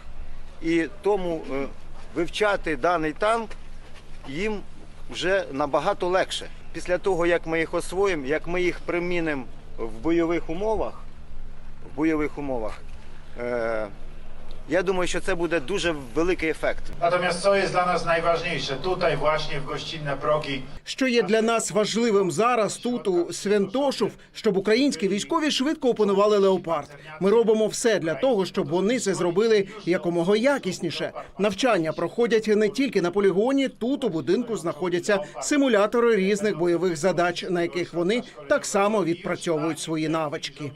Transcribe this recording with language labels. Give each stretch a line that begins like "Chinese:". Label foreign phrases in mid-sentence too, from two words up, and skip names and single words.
Ukrainian: І тому вивчати даний танк їм вже набагато легше. Після того, як ми їх освоїмо, як ми їх примінимо в бойових умовах, я думаю, що це буде дуже великий ефект.
Polish: Natomiast co jest dla nas najważniejsze tutaj właśnie w Gościnne Progi?
Ukrainian: Що є для нас важливим зараз тут у Святошів, щоб українські військові швидко опанували «Леопард». Ми робимо все для того, щоб вони це зробили якомога якісніше. Навчання проходять не тільки на полігоні, тут у будинку знаходяться симулятори різних бойових задач, на яких вони так само відпрацьовують свої навички.